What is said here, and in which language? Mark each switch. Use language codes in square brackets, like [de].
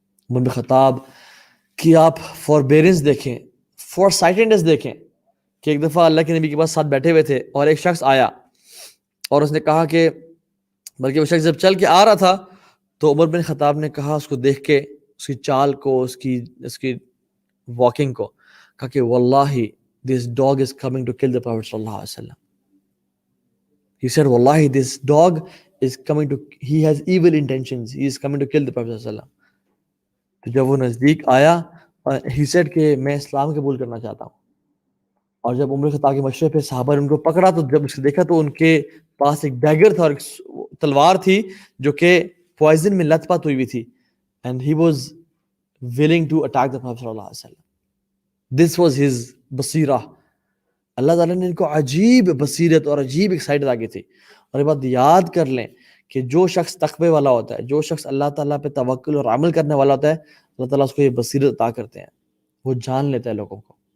[ur] عمر بن خطاب کی آپ فوربیرنس دیکھیں، فور سائٹنڈنس دیکھیں کہ ایک دفعہ اللہ کے نبی کے پاس ساتھ بیٹھے ہوئے تھے اور ایک شخص آیا اور اس نے کہا کہ، بلکہ وہ شخص جب چل کے آ رہا تھا تو عمر بن خطاب نے کہا اس کو دیکھ کے، اس کی چال کو، اس کی واکنگ کو، کہا کہ واللہ [en] this dog is coming to kill the Prophet [ur] صلی اللہ علیہ وسلم. [en] He said واللہ this dog is coming to, he has evil intentions, he is coming to kill the Prophet صلی اللہ علیہ وسلم. [ur] تو جب وہ نزدیک آیا [en] he said [ur] کہ میں اسلام قبول کرنا چاہتا ہوں. اور جب عمر خطاب کے مشورے پہ صحابہ نے ان کو پکڑا تو جب اسے دیکھا تو ان کے پاس ایک ڈیگر تھا اور ایک تلوار تھی جو کہ پوائزن میں لت پت ہوئی ہوئی تھی. [en] And he was willing to attack the Prophet صلی اللہ علیہ وسلم. This was his بصیرہ. [ur] اللہ تعالیٰ نے ان کو عجیب بصیرت اور عجیب ایکسائٹ آگے تھی. اور یہ بات یاد کر لیں کہ جو شخص تقوی والا ہوتا ہے، جو شخص اللہ تعالیٰ پہ توکل اور عمل کرنے والا ہوتا ہے، اللہ تعالیٰ اس کو یہ بصیرت عطا کرتے ہیں، وہ جان لیتا ہے لوگوں کو.